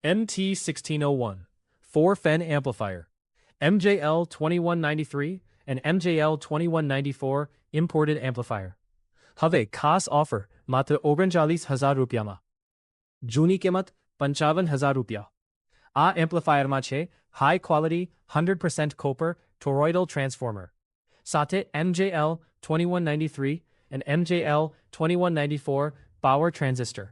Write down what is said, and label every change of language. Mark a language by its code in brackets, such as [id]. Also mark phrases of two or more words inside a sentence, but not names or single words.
[en] MT1601, 4-fen amplifier, MJL2193 and MJL2194 imported amplifier. [gu] હવે ખાસ ઓફર માત્ર 39,000 રૂપિયામાં. જૂની કિંમત 55,000 રૂપિયા. આ એમ્પ્લીફાયરમાં છે [en] high quality 100% copper toroidal transformer [gu] સાથે [en] MJL2193 and MJL2194 power transistor.